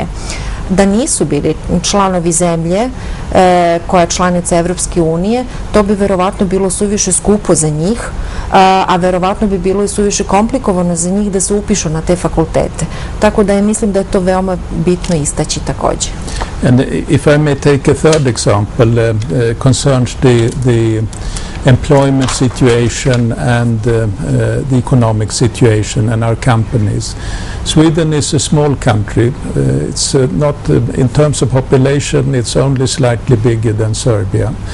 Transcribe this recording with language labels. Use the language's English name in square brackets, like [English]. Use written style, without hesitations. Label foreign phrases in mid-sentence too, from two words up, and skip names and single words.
[Serbian] Da nisu bili članovi zemlje koja je članica Evropske unije, to bi verovatno bilo suviše skupo za njih, a verovatno bi bilo i suviše komplikovano za njih da se upišu na te fakultete. Tako da mislim da je to veoma bitno istaći takođe. [English] And if I may take a third example, concerns the employment situation and the economic situation and our companies. Sweden is a small country. It's not, in terms of population, it's only slightly bigger than Serbia.